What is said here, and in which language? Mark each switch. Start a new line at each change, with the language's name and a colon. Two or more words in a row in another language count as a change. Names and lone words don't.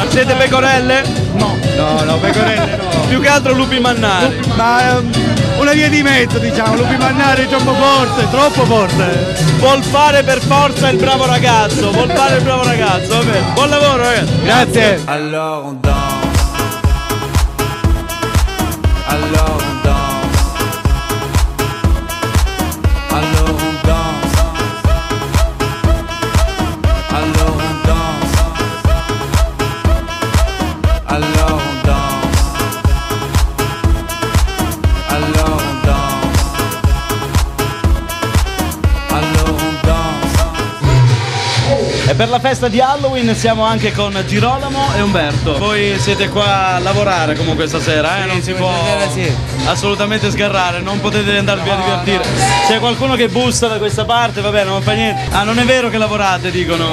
Italian: Siete pecorelle? No, pecorelle no. Più che altro lupi mannari. Ma una via di mezzo, diciamo, lupi mannari troppo forte. Vuol fare per forza il bravo ragazzo, vabbè. Buon lavoro ragazzi. Grazie.
French: Alors on danse. Alors on danse. Alors on danse. Alors on danse. Alors on danse. Alors on danse. Alors on danse.
Italian: E per la festa di Halloween siamo anche con Girolamo e Umberto. Voi siete qua a lavorare comunque stasera, non si può assolutamente sgarrare, non potete andarvi a divertire. C'è qualcuno che bussa da questa parte, vabbè, non fa niente. Ah, non è vero che lavorate, dicono.